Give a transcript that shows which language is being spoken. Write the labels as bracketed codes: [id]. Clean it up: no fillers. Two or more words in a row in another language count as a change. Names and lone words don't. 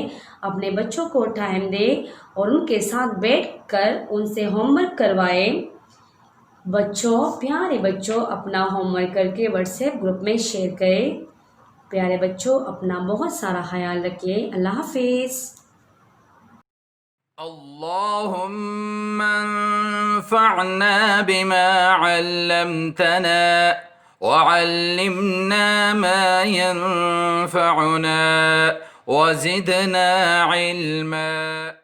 [hi] अपने बच्चों को टाइम दें और उनके साथ बैठकर उनसे होमवर्क करवाएं. बच्चों, प्यारे बच्चों, अपना होमवर्क करके व्हाट्सएप ग्रुप में शेयर करें. प्यारे बच्चों, अपना बहुत सारा ख्याल रखिए. अल्लाह हाफिज़. [ar] اللهم انفعنا بما علمتنا وعلمنا ما ينفعنا وزدنا علما.